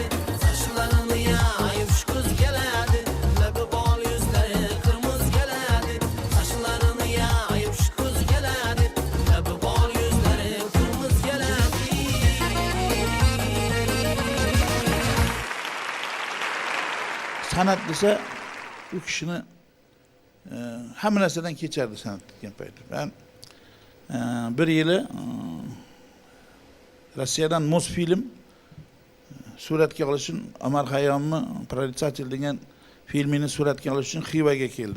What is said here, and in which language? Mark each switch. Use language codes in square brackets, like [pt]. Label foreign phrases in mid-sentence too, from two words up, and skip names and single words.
[tr] Saçlarını yayıp şu kız geledi, lebi bal yüzleri kırmızı geledi. Saçlarını yayıp şu kız geledi, lebi bal yüzleri kırmızı geledi. [uz] Sanat desa u kishini hamma narsadan kechardi sanat degan payti. Ben bir yili Rossiyadan Mosfilm suratga olish uchun Omar Hayyomni Proritsatelь degan filmini suratga olish uchun Xivaga keldim.